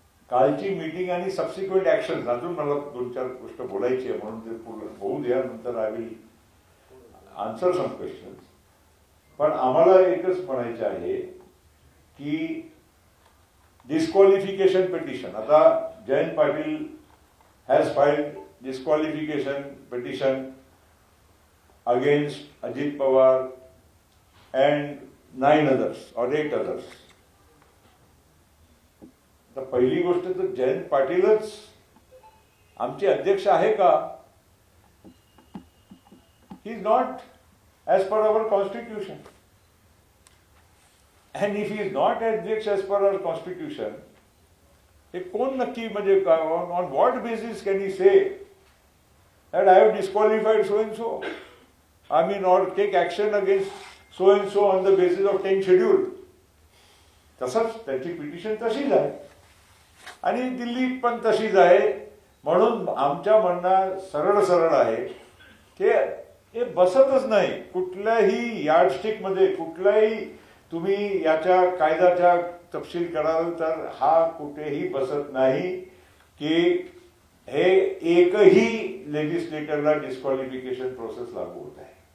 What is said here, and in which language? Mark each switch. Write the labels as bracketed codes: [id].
[mr] कालची मीटिंग आणि subsequent action, अजून मला 2-4 गोष्ट बोलायची आहे म्हणून ते पूर्ण होऊ द्या, नंतर [en] I will answer some questions. [mr] पण आम्हाला एकच म्हणायचं आहे की disqualification petition. [en] आता Jayant Patil has filed disqualification petition against Ajit Pawar and 9 others or 8 others. [mr] तर पहिली गोष्ट तर जयंत पाटीलच आमचे अध्यक्ष आहे का? [en] He is not as per our constitution. And if he is not अध्यक्ष as per our constitution, [mr] हे कोण नक्की म्हणजे [en] on what basis can he say that I have disqualified so and so? I mean, or take action against so and so on the basis of 10th schedule. [mr] तसंच त्याची petition तशीच आहे आणि दिल्लीत पण तशीच आहे. म्हणून आमच्या म्हणणं सरळ आहे की हे बसतच नाही. कुठल्याही यार्डस्टिक मध्ये कुठल्याही तुम्ही याच्या कायद्याच्या तपशील कराल तर हा कुठेही बसत नाही की हे एकही लेजिस्लेटरला डिस्क्वालिफिकेशन प्रोसेस लागू होत आहे.